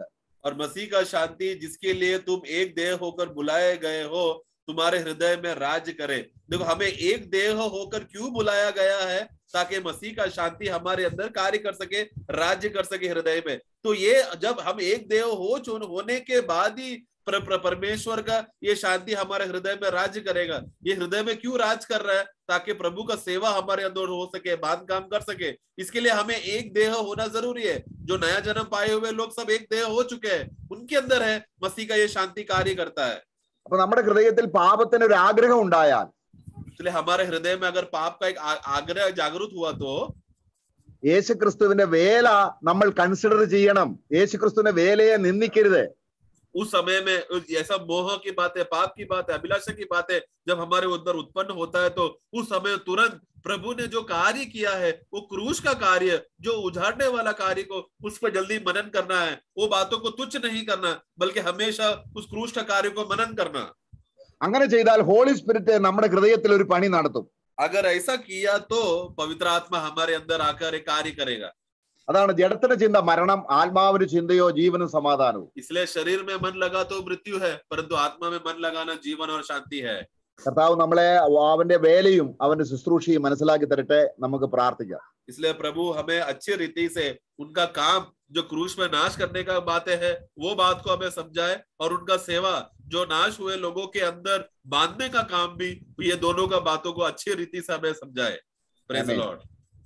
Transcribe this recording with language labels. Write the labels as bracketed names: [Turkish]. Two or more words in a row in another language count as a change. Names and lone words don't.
[Hindi] और मसीह का शांति जिसके लिए तुम एक देह होकर बुलाए गए हो तुम्हारे हृदय में राज्य करे। देखो, हमें एक देह होकर क्यों बुलाया गया है? ताकि मसीह का शांति हमारे अंदर कार्य कर सके, राज्य कर सके हृदय में। तो ये जब हम एक देह होने के बाद ही परमेश्वर का ये शांति हमारे हृदय में राज्य करेगा। ये हृदय में क्यों राज कर रहा है? ताकि प्रभु का सेवा हमारे अंदर हो सके, बात काम कर सके। इसके लिए हमें एक देह होना जरूरी है। जो नया जन्म पाए हुए लोग सब एक देह हो चुके हैं, उनके अंदर है मसीह का ये शांति कार्य करता है। [Malayalam] അപ്പൊ നമ്മുടെ ഹൃദയത്തിൽ പാപത്തിന് ഒരു ആഗ്രഹം ഉണ്ടായാൽ, [Hindi] इसलिए हमारे हृदय में अगर पाप का एक आग्रह जागृत हुआ तो [Malayalam] യേശുക്രിസ്തുവിന്റെ വേല നമ്മൾ കൺസിഡർ ചെയ്യണം. യേശുക്രിസ്തുവിന്റെ വേലയെ നിന്ദിക്കരുത്. [Hindi] उस समय में ऐसा मोह की बात है, पाप की बात है, अभिलाषा की बात है, जब हमारे अंदर उत्पन्न होता है तो उस समय तुरंत प्रभु ने जो कार्य किया है, वो क्रूस का कार्य, जो उजाड़ने वाला कार्य को उस पर जल्दी मनन करना है। वो बातों को तुच्छ नहीं करना, बल्कि हमेशा उस क्रूस का कार्य को मनन करना। [Malayalam] അങ്ങനെ ചെയ്താൽ [English] Holy Spirit [Malayalam] നമ്മുടെ ഹൃദയത്തിൽ ഒരു പണി നടത്തും. [Hindi] अगर ऐसा किया तो पवित्र आत्मा हमारे अंदर आकर एक कार्य करेगा। [Malayalam] അതാണ് ജഡത്തിന്റെ ചിന്ത മരണം, ആത്മാവിന് ചിന്തയോ ജീവനും സമാധാനവും. [Hindi] इसलिए शरीर में मन लगा तो मृत्यु है, परंतु आत्मा में मन लगाना जीवन और शांति है। [Malayalam] കർത്താവ് നമ്മളെ അവന്റെ വേലയും അവന്റെ ശുശ്രൂഷയും മനസ്സിലാക്കി തരട്ടെ. നമുക്ക് പ്രാർത്ഥിക്കാം. [Hindi] इसलिए प्रभु हमें अच्छी रीति से उनका काम जो क्रूस में नाश करने का बातें है, वो बात को हमें समझाए, और उनका सेवा जो नाश हुए लोगों के अंदर बांधने का काम भी, ये दोनों का बातों को अच्छी रीति से हमें समझाए। [English] Praise the Lord.